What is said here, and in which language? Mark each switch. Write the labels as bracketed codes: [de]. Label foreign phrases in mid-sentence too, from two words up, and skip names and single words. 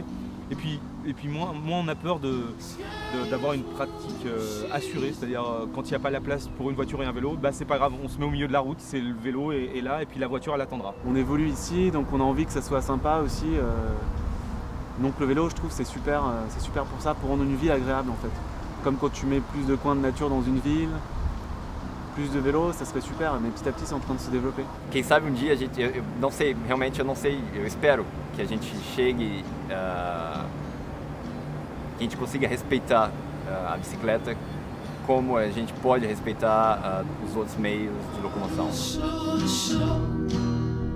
[fr] Et puis moins on a peur d'avoir une pratique assurée, c'est-à-dire quand il n'y a pas la place pour une voiture et un vélo, c'est pas grave, on se met au milieu de la route, c'est le vélo est là et puis la voiture elle attendra. On évolue ici, donc on a envie que ça soit sympa aussi. Donc le vélo je trouve c'est super pour ça, pour rendre une ville agréable en fait. Comme quand tu mets plus de coins de nature dans une ville, plus de vélo, ça serait super, mais petit à petit c'est en train de se développer. [pt] Quem sabe dia a gente, eu não sei, realmente eu não sei, eu espero que a gente chegue, que a gente consiga respeitar a bicicleta como a gente pode respeitar os outros meios de locomoção.